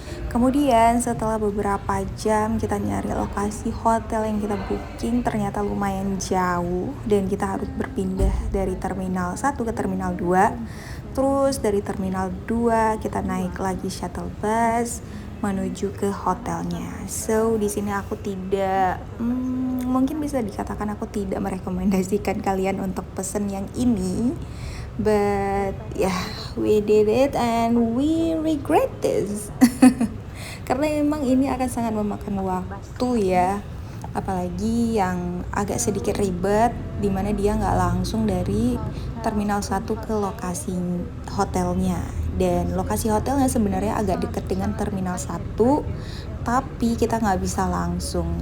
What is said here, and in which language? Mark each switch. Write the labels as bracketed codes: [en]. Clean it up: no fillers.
[id] Kemudian setelah beberapa jam kita nyari lokasi hotel yang kita booking, ternyata lumayan jauh dan kita harus berpindah dari terminal 1 ke terminal 2. Terus dari terminal 2 kita naik lagi shuttle bus menuju ke hotelnya. So di sini aku tidak mungkin bisa dikatakan aku tidak merekomendasikan kalian untuk pesen yang ini. [en] But yeah, we did it and we regret this. [id] Karena memang ini akan sangat memakan waktu ya, apalagi yang agak sedikit ribet, dimana dia nggak langsung dari terminal 1 ke lokasi hotelnya. Dan lokasi hotelnya sebenarnya agak dekat dengan terminal 1, tapi kita nggak bisa langsung.